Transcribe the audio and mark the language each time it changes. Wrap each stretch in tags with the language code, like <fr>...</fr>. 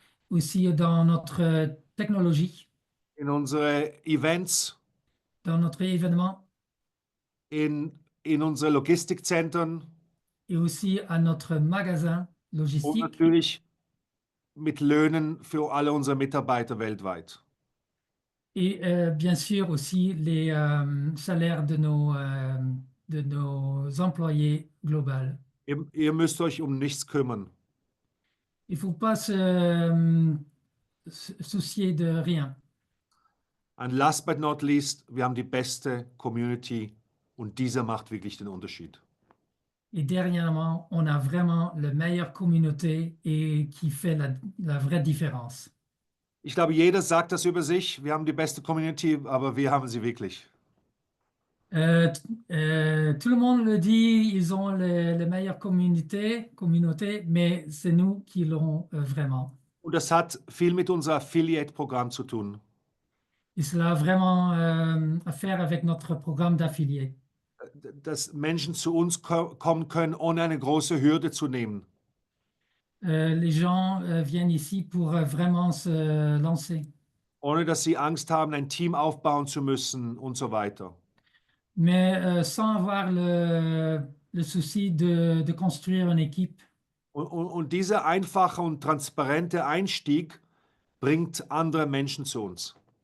<fr>aussi dans notre technologie,</fr> <de>in unsere Events,</de> <fr>dans notre événement</fr> <de>in unsere Logistikzentren</de> <fr>et aussi à notre magasin</fr> <de>und</de> <fr>logistique</fr> <de>natürlich mit Löhnen für alle unsere Mitarbeiter weltweit.</de> <fr>et bien sûr aussi les salaires de nos employés globaux.</fr> <de>Ihr müsst euch um nichts kümmern.</de> <fr>Il ne faut pas se soucier de rien.</fr> <en>And last but not least,</en> <de>wir haben die beste Community und dieser macht wirklich den Unterschied.</de> <fr>Et dernièrement, on a vraiment la meilleure communauté et qui fait la vraie différence.</fr> <de>Ich glaube, jeder sagt das über sich. Wir haben die beste Community, aber wir haben sie wirklich.</de> <fr>Tout le monde le dit, ils ont les meilleures communautés, mais c'est nous qui l'ont vraiment.</fr> <de>Und das hat viel mit unserem Affiliate-Programm zu tun.</de> <fr>Et cela a vraiment à faire avec notre programme d'affiliés.</fr> <de>Dass Menschen zu uns kommen können, ohne eine große Hürde zu nehmen.</de> <fr>Les gens viennent ici pour vraiment se lancer,</fr> <de>Ohne dass sie Angst haben, ein Team aufbauen zu müssen und so weiter.</de> <fr>mais sans avoir le souci de construire une équipe.</fr> <de>Und dieser einfache und transparente Einstieg bringt andere Menschen zu uns.</de>